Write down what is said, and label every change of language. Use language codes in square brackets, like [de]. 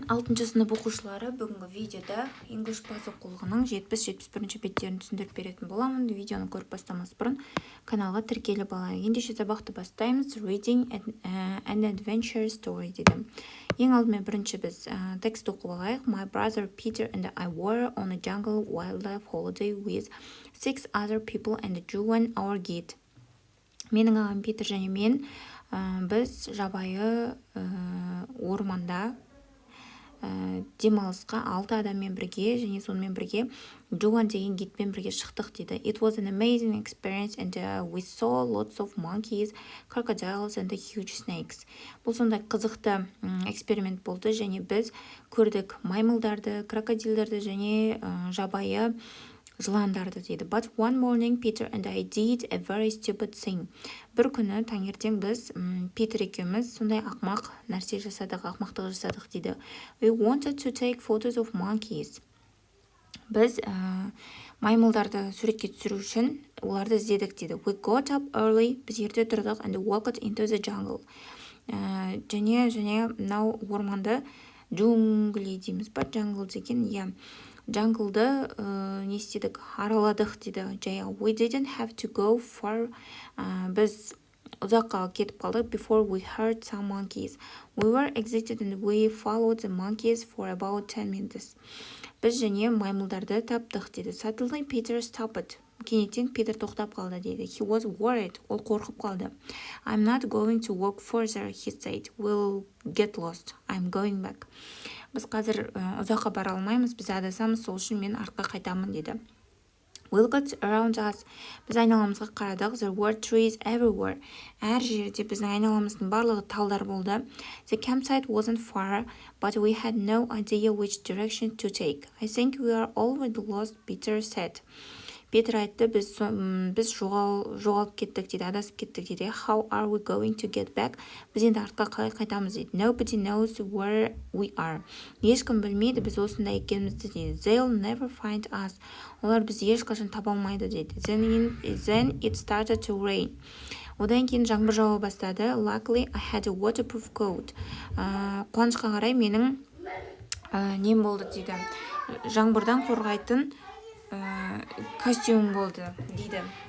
[kk] 6 сынып оқушылары бүгінгі видеода English база оқулығының 70-71 беттерін түсіндіріп беретін боламын. Видеоны көріп бастамас бұрын каналға тіркеліп алайық. Ендеше сабақты бастаймыз. [en] Reading an adventure story дедім. [kk] Ең алдымен бірінші біз текст оқып алайық. [en] My brother Peter and I were on a jungle wildlife holiday with 6 other people and Joan our guide. [kk] Менің ағам Питер және мен біз жабайы орманда демалысқа 6 адаммен бірге және сонымен бірге Joan деген гидпен бірге шықтық дейді. [en] It was an amazing experience and we saw lots of monkeys, crocodiles and huge snakes. [kk] Бұл сондай қызықты эксперимент болды және біз көрдік маймылдарды, крокодилдарды және жабайы жыландарды дейді. [en] But one morning Peter and I did a very stupid thing. [kk] Бір күні таңертең біз Питер екеуміз сондай ақмақ нәрсе жасадық, ақмақтық жасадық дейді. [en] We wanted to take photos of monkeys. [kk] Біз маймылдарды суретке түсіру үшін оларды іздедік дейді. [en] We got up early. [kk] Біз ерте тұрдық [en] and walked into the jungle. [kk] Және мынау орманды джунгли дейміз ба? Jungle деген, иә. Джанглды не істедік, араладық дейді. [en] We didn't have to go far. [kk] Біз ұзаққа кетіп қалдық. [en] Before we heard some monkeys. We were excited and we followed the monkeys for about 10 minutes. [kk] Біз және маймылдарды таптық дейді. [en] Suddenly Peter stopped. [kk] Кенеттен Питер тоқтап қалды дейді. [en] He was worried. [kk] Ол қорқып қалды. [en] I'm not going to walk further, he said. We'll get lost. I'm going back. [kk] Біз қазір ұзаққа бара алмаймыз, біз адасамыз, сол үшін мен артқа қайтамын дейді. [en] We looked around us. [kk] Біз айналамызға қарадық. [en] There were trees everywhere. [kk] Әр жерде біздің айналамыздың барлығы талдар болды. [en] The campsite wasn't far, but we had no idea which direction to take. I think we are already lost, Peter said. [kk] Петр айтты, біз жоғалып кеттік дейді, адасып кеттік дейді. [en] How are we going to get back? [kk] Біз енді артқа қалай қайтамыз дейді. [en] Nobody knows where we are. [kk] Ешкім білмейді біз осында екенімізді дейді. [en] They'll never find us. [kk] Олар бізді ешқашан таба алмайды дейді. [en] Then it started to rain. [kk] Одан кейін жаңбыр жауа бастады. [en] Luckily, I had a waterproof coat. [kk] Қуанышқа қарай менің нем болды дейді. Жаңбырдан қорғайтын костюм болды дейді.